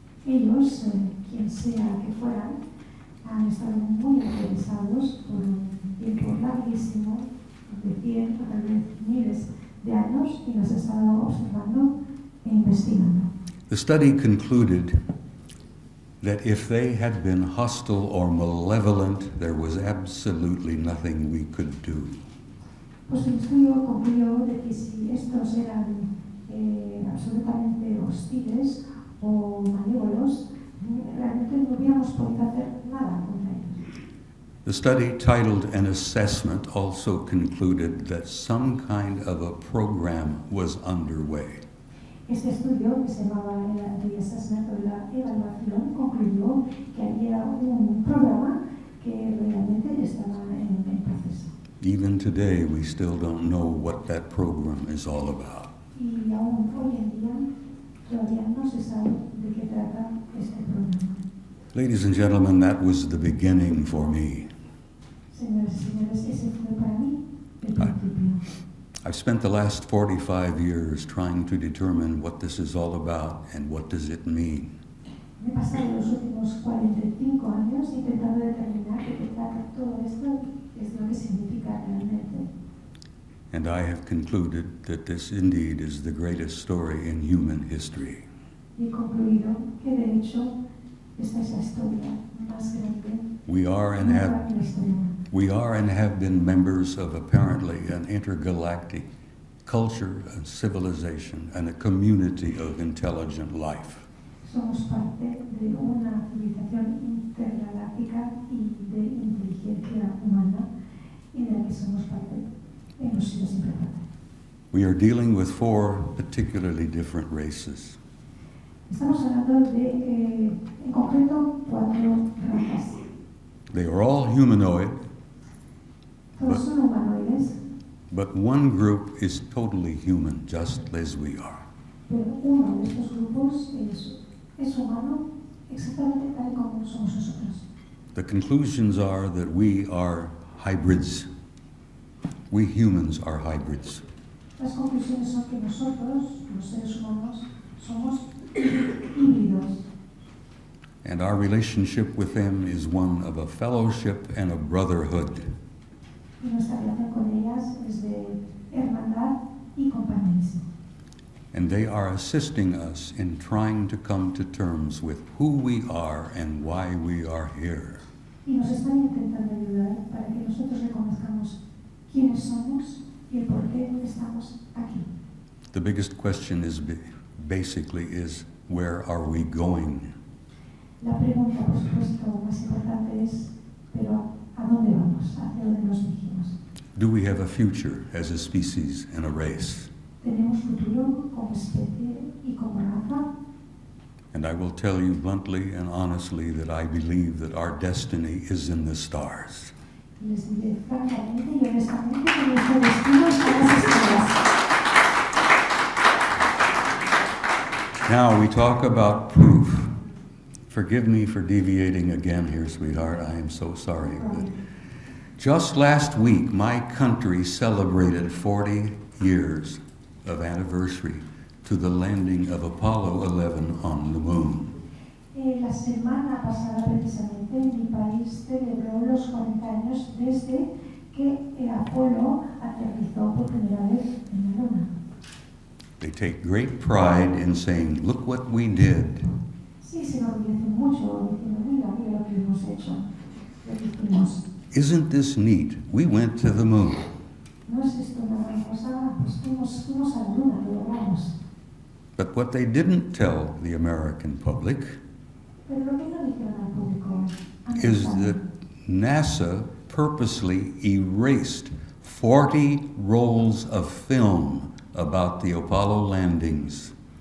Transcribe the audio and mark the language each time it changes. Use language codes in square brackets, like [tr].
[es] Ellos, quien sea que fueran, han estado muy interesados por un tiempo larguísimo, de 100 o tal vez miles de años, y nos han estado observando e investigando. [en] The study concluded that if they had been hostile or malevolent, there was absolutely nothing we could do. [es] Pues el estudio concluyó de que si estos eran absolutamente hostiles o malévolos, realmente no hubiéramos podido hacer nada contra ellos. [en] The study, titled An Assessment, also concluded that some kind of a program was underway. [es] Este estudio, que se llamaba el assessment o la evaluación, concluyó que había un programa que realmente estaba en proceso. [en] Even today, we still don't know what that program is all about. [es] Y aún hoy en día todavía no se sabe de qué trata este programa. [en] Ladies and gentlemen, that was the beginning for me. [es] Señoras y señores, ese fue para mí el principio. [en] I've spent the last 45 years trying to determine what this is all about and what does it mean. [es] Me he pasado los últimos 45 años intentando determinar de qué trata todo esto, qué es lo que significa realmente. [en] And I have concluded that this indeed is the greatest story in human history. [es] Y he concluido que de hecho esta es la historia más grande. [en] We are and have been members of apparently an intergalactic culture and civilization and a community of intelligent life. [es] Somos parte de una civilización intergaláctica y de inteligencia humana y de la que somos parte. Hemos sido siempre parte. [en] We are dealing with 4 particularly different races. [es] Estamos hablando de, en concreto, 4 razas. [en] They are all humanoid, [es] Todos son humanoides, [en] but one group is totally human, just as we are. [es] pero uno de estos grupos es humano exactamente tal como somos nosotros. [en] The conclusions are that we are hybrids. We humans are hybrids. [es] Las conclusiones son que nosotros, los seres humanos, somos híbridos. [en] And our relationship with them is one of a fellowship and a brotherhood. [es] Y nuestra relación con ellas es de hermandad y compañerismo. [en] And they are assisting us in trying to come to terms with who we are and why we are here. [es] Y nos están intentando ayudar para que nosotros reconozcamos quiénes somos y el por qué estamos aquí. [en] The biggest question is basically is, where are we going? [es] La pregunta, por supuesto, más importante es, pero ¿a dónde vamos? ¿Hacia dónde nos dirigimos? [en] Do we have a future as a species and a race? [es] ¿Tenemos futuro como especie y como raza? [en] And I will tell you bluntly and honestly that I believe that our destiny is in the stars. [es] Les diré francamente y honestamente que nuestro destino está en las estrellas. [en] Now we talk about proof. Forgive me for deviating again here, sweetheart. I am so sorry. But just last week, my country celebrated 40 years of anniversary to the landing of Apollo 11 on the moon. [es] La semana pasada, precisamente, mi país celebró los 40 años desde que Apolo aterrizó por primera vez en la Luna. [en] They take great pride in saying, look what we did. [es] Sí, se enorgullecen mucho diciendo, mira, mira lo que hemos hecho, lo que hicimos. [en] Isn't this neat? We went to the moon. [es] No es esto una gran cosa, pues fuimos a la Luna, lo logramos. [en] But what they didn't tell the American public [es] Pero lo que no dijeron al público [en] is that NASA purposely erased 40 rolls of film about the Apollo landings.